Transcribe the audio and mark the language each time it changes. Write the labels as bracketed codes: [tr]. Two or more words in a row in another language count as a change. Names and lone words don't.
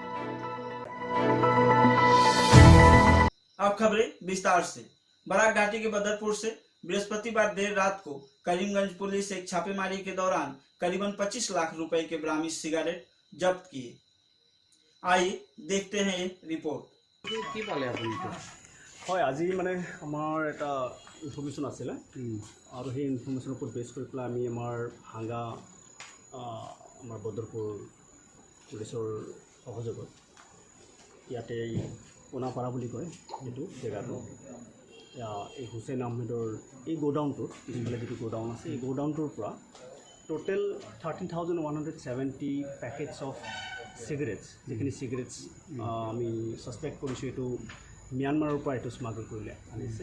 [hi] अब खबरें विस्तार से। बराक घाटी के बदरपुर से बृहस्पतिवार देर रात को करीमगंज पुलिस एक छापेमारी के दौरान करीबन 25 लाख रुपए के ब्राह्मी सिगरेट जब्त किए। आइए देखते हैं ये रिपोर्ट। [as] কি পালে আপুনি? হয়, আজি মানে আমাৰ এটা ইনফৰমেশ্যন আছিলে আৰু সেই ইনফৰমেশ্যনৰ ওপৰত বেছ কৰি পেলাই আমি আমাৰ ভাঙ্গা আমাৰ বদৰপুৰ পুলিচৰ সহযোগত ইয়াতে কোনাপাৰা বুলি কয় এইটো জেগাটো, এই হুছেইন আহমেদৰ এই গোডাউনটোত পিছফালে যিটো গোডাউন আছে এই গোডাউনটোৰ পৰা [en] total 13,170 packets of cigarettes, [as] যিখিনি cigarettes আমি সাসপেক্ট কৰিছোঁ এইটো ম্যানমাৰৰ পৰা এইটো স্মাগল কৰিলে আনিছে।